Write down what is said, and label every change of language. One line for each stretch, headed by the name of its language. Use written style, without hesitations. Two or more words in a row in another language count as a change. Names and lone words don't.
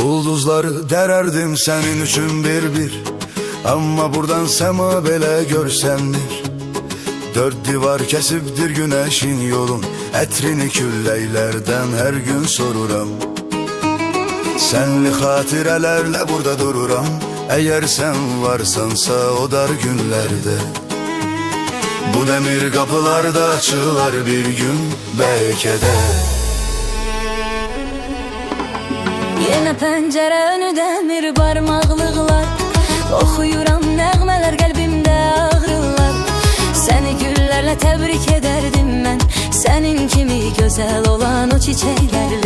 Azerbaijani: Ulduzları dererdim senin üçün bir. Amma buradan sema belə görsəndir. Dörd divar kəsibdir güneşin yolun, ətrini külləylərdən hər gün soruram. Sənli xatirələrlə burada dururam.
Turkish: Eğer sen varsansa o dar günlerde, bu demir kapılarda açılar bir gün belki de. Yine pencere önü demir
Azerbaijani: barmaqlıqlar, oxuyuram nəğmələr qəlbimdə ağrılar. Səni güllərlə təbrik edərdim mən, sənin kimi gözəl olan o çiçəklərlə.